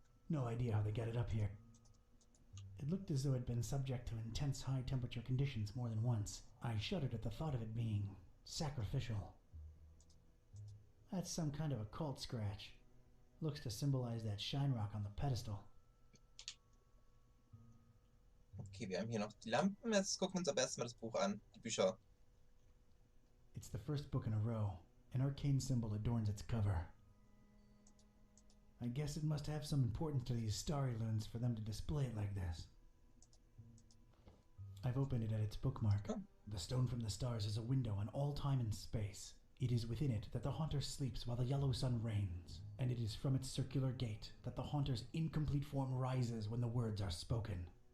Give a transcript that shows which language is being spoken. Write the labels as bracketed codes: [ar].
[en] No idea how they got it up here. It looked as though it had been subject to intense high-temperature conditions more than once. I shuddered at the thought of it being sacrificial. That's some kind of a cult scratch. Looks to symbolize that shine rock on the pedestal. [de] Okay, wir haben hier noch die Lampen. Jetzt gucken wir uns aber erstmal das Buch an. Die Bücher. [en] It's the first book in a row. An arcane symbol adorns its cover. I guess it must have some importance to these starry loons for them to display it like this. I've opened it at its bookmark. Oh. The stone from the stars is a window on all time and space. It is within it that the haunter sleeps while the yellow sun reigns, and it is from its circular gate that the haunter's incomplete form rises when the words are spoken.